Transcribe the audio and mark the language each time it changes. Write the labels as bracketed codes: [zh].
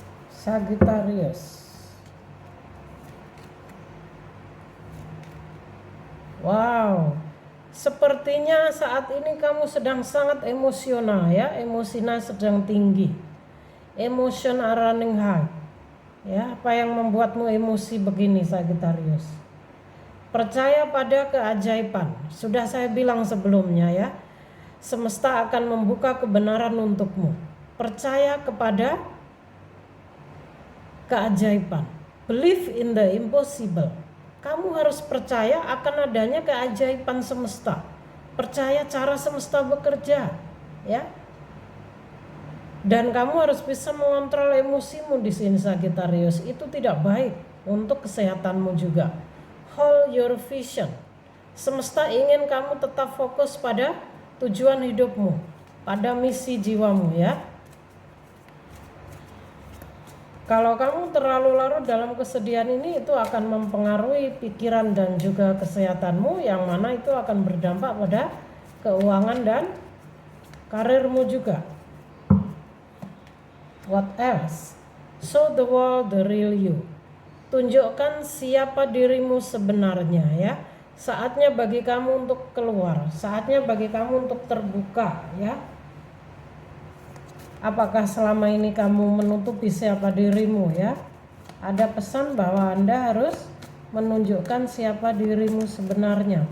[id] Sagittarius. Wow, sepertinya saat ini kamu sedang sangat emosional ya, emosinya sedang tinggi. [en] Emotion are running high. [id] Ya, apa yang membuatmu emosi begini Sagittarius? Percaya pada keajaiban. Sudah saya bilang sebelumnya ya. Semesta akan membuka kebenaran untukmu. Percaya kepada keajaiban. [en] Believe in the impossible. [id] Kamu harus percaya akan adanya keajaiban semesta. Percaya cara semesta bekerja, ya. Dan kamu harus bisa mengontrol emosimu di sini Sagittarius. Itu tidak baik untuk kesehatanmu juga. [en] Hold your vision. [id] Semesta ingin kamu tetap fokus pada tujuan hidupmu, pada misi jiwamu ya. Kalau kamu terlalu larut dalam kesedihan ini, itu akan mempengaruhi pikiran dan juga kesehatanmu, yang mana itu akan berdampak pada keuangan dan karirmu juga. [en] What else? Show the world the real you. [id] Tunjukkan siapa dirimu sebenarnya ya. Saatnya bagi kamu untuk keluar, saatnya bagi kamu untuk terbuka ya. Apakah selama ini kamu menutupi siapa dirimu ya? Ada pesan bahwa Anda harus menunjukkan siapa dirimu sebenarnya.